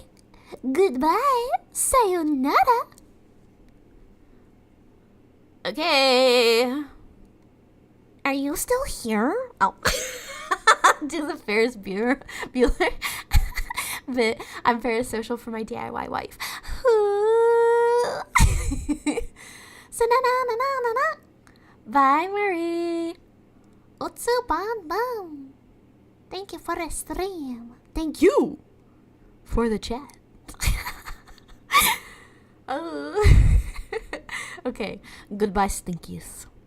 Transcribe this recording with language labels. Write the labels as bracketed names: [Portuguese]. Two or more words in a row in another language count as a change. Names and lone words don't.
[English] Goodbye. Sayonara. Okay. Are you still here? Oh. Do the Ferris Bueller. But I'm parasocial for my DIY wife. So-na-na-na-na-na-na. Bye, Marie. ZATSU-BON. Thank you for the stream. Thank you for the chat. Oh. Okay. Goodbye, stinkies.